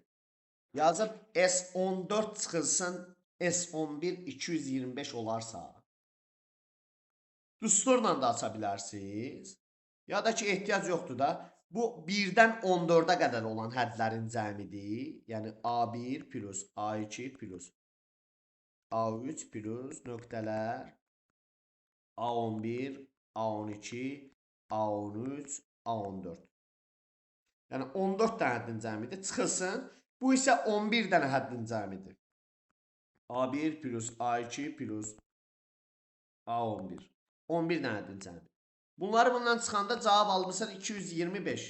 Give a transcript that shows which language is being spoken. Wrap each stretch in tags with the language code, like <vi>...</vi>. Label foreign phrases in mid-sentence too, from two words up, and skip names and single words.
<az>Yazıb S14 çıxılsın, S11 225 olarsa. Düsturla da aça bilərsiniz. Ya da ki, ehtiyac yoxdur da. Bu 1-dən 14-ə qədər olan hədlərin cəmidir. Yəni A1 plus A2 plus A3 plus nöqtələr A11, A12, A13, A14. Yəni 14 dənə həddin cəmidir. Çıxılsın. Bu isə 11 dənə həddin cəmidir. A1 plus A2 plus A11. 11 dənə həddin cəmidir. Bunları bundan çıxanda cavab almışsan 225.</az>